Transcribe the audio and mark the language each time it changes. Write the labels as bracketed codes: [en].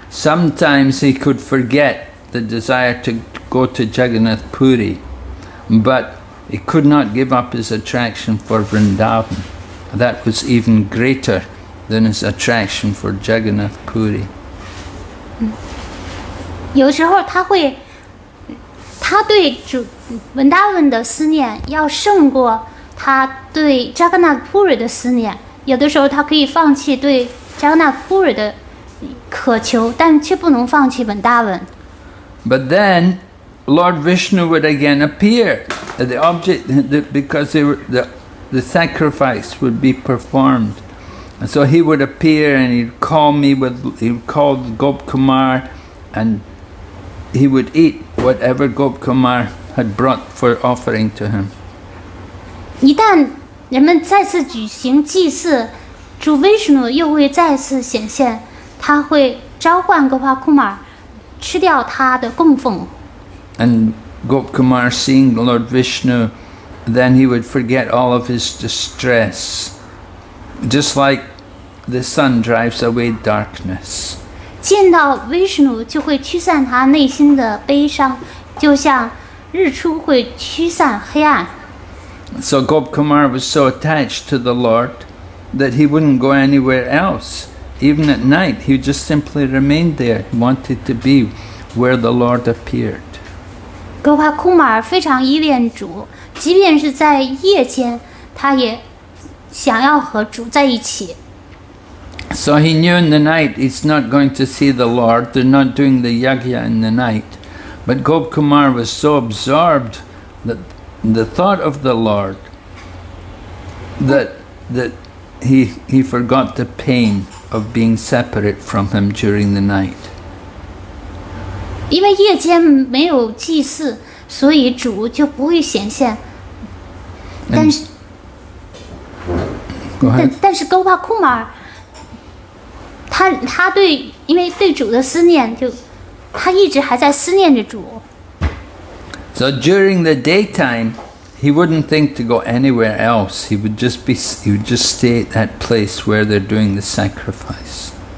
[en] Sometimes he could forget the desire to go to Jagannath Puri, but he could not give up his attraction for Vrindavan. That was even greater than his attraction for Jagannath Puri. [zh] 有时候他对主稳达文的思念要胜过他对扎格纳普瑞的思念。有的时候他可以放弃对扎格纳普瑞的渴求，但却不能放弃稳达文。 [en] But then Lord Vishnu would again appear. The object, because the sacrifice would be performed. And so he would appear and he would call Gopkumar, and he would eat whatever Gopkumar had brought for offering to him. [zh] 一旦人们再次举行祭祀，主 Vishnu 又会再次显现，他会召唤 Gopakumar 吃掉他的供奉。 [en] And Gopkumar, seeing Lord Vishnu, then he would forget all of his distress, just like the sun drives away darkness. [zh] 见到 Vishnu 就会驱散他内心的悲伤，就像日出会驱散黑暗。 [en] So Gopkumar was so attached to the Lord that he wouldn't go anywhere else. Even at night, he just simply remained there. He wanted to be where the Lord appeared. [zh] Gopakumar 非常依恋主，即便是在夜间，他也想要和主在一起。 [en] So he knew in the night he's not going to see the Lord. They're not doing the yagya in the night. But Gopkumar was so absorbed that the thought of the Lord that he forgot the pain of being separate from him during the night. [zh] 因为夜间没有祭祀，所以主就不会显现。但是， [en] Go ahead. [zh] 但是 Gopakumar 他因为对主的思念，他一直还在思念着主。 [en] So during the daytime, he wouldn't think to go anywhere else. He would just stay at that place where they're doing the sacrifice.